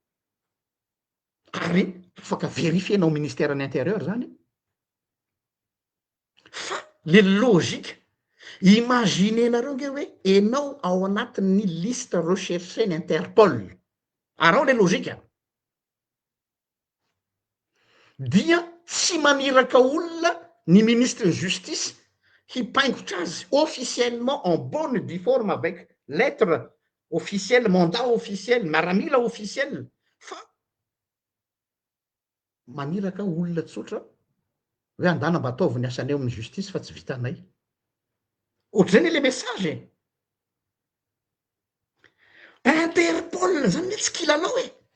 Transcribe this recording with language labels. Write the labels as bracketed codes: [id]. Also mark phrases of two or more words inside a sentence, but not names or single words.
[mg] ary afaka verifienao ministère ny intérieur zany fa le logika Imaginenareo nge hoe enao ao anatin'ny liste rechercheny Interpol, arao le logika dia tsy maniraka olona ny [fr] ministre justice [mg] hipaingotra azy [fr] officiellement en bonne due forme avec lettre officielle, mandat officiel, [mg] miaramila officiel, fa maniraka olona tsotra hoe andana mba ataovy ny asaneo amin'ny justice fa tsy vitanay. Ohatr'izany le message Interpol zany hoe tsy kilalao e.